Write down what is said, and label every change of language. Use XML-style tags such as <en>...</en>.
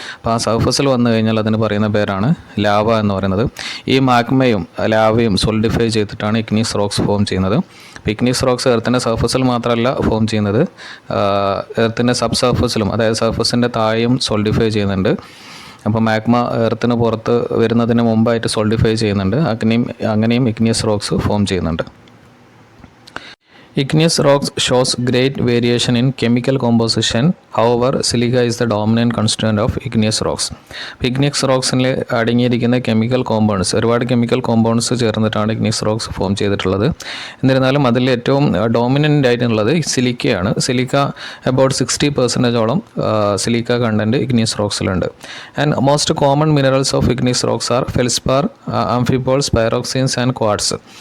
<ml>അപ്പോൾ ആ സർഫസിൽ വന്നു കഴിഞ്ഞാൽ അതിന് പറയുന്ന പേരാണ് ലാവ എന്ന് പറയുന്നത്. ഈ മാഗ്മയും ലാവയും സോളിഡിഫൈ ചെയ്തിട്ടാണ് ഇഗ്നിയസ് റോക്സ് ഫോം ചെയ്യുന്നത്. ഇഗ്നിയസ് റോക്സ് എർത്തിൻ്റെ സർഫസിൽ മാത്രമല്ല ഫോം ചെയ്യുന്നത്, എർത്തിൻ്റെ സബ് സർഫസിലും, അതായത് സർഫസിൻ്റെ താഴെയും സോൾഡിഫൈ ചെയ്യുന്നുണ്ട്. അപ്പോൾ മാഗ്മ എർത്തിന് പുറത്ത് വരുന്നതിന് മുമ്പായിട്ട് സോൾഡിഫൈ ചെയ്യുന്നുണ്ട്. അങ്ങനെയും ഇഗ്നിയസ് റോക്സ് ഫോം ചെയ്യുന്നുണ്ട്.</ml> <en>Igneous rocks shows great variation in chemical composition. However, silica is the dominant constituent of igneous rocks.</en> <ml>Igneous റോക്സിൽ അടങ്ങിയിരിക്കുന്ന കെമിക്കൽ കോമ്പൗണ്ട്സ്, ഒരുപാട് കെമിക്കൽ കോമ്പൗണ്ട്സ് ചേർന്നിട്ടാണ് ഇഗ്നിയസ് റോക്സ് ഫോം ചെയ്തിട്ടുള്ളത്. എന്നിരുന്നാലും അതിൽ ഏറ്റവും ഡോമിനൻ്റ് ആയിട്ടുള്ളത് സിലിക്കയാണ്. Silica about 60% silica content igneous റോക്സിലുണ്ട്.</ml> <en>And most common minerals of igneous rocks are feldspar, amphiboles, pyroxenes and quartz.</en>